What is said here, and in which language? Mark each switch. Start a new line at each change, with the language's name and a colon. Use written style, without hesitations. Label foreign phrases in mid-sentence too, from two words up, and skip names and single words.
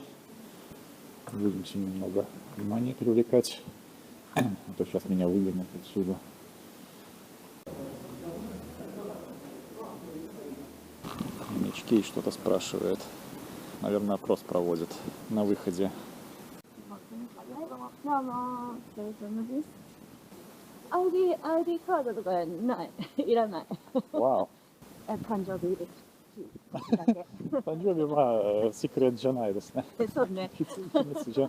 Russian: Будем сегодня немного внимания привлекать. А то сейчас меня выгонят отсюда. Мечкей что-то спрашивает. Наверное, опрос проводит на выходе.
Japanese: どうも、お疲れ様です。ID カードとかない。いらない。
Russian: Вау.
Japanese: 誕生日ですだけ。誕生日はシークレットじゃないですね。そうね。秘密じゃ